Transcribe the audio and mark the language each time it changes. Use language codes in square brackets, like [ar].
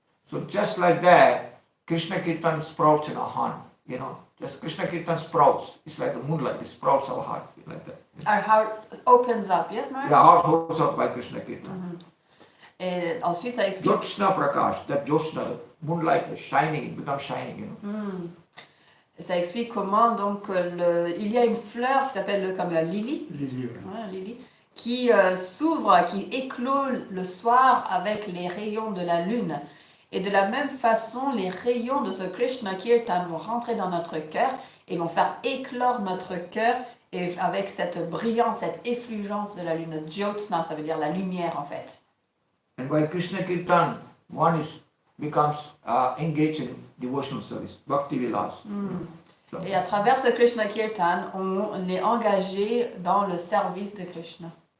[en] So just like that, Krishna Kirtan sprouts in our heart, just Krishna Kirtan sprouts. It's like the moonlight, it sprouts our heart, like that. Our heart opens up, yes, Mark? Yeah, heart opens up by Krishna Kirtan. [fr] Et ensuite, ça explique... [en] Jyotsna Prakash, that Jyotsna, the moonlight is shining, it becomes shining, [fr] Ça explique comment donc il y a une fleur qui s'appelle comme la lily, lily qui s'ouvre, qui éclot le soir avec les rayons de la lune. Et de la même façon, les rayons de ce Krishna Kirtan vont rentrer dans notre cœur et vont faire éclore notre cœur et avec cette brillance, cette effulgence de la lune. Jyotsna, ça veut dire la lumière en fait. [en] And by Krishna Kirtan, one becomes engaged in devotional service, Bhakti Vilas. So. [fr] Et à travers ce Krishna Kirtan, on est engagé dans le service de Krishna.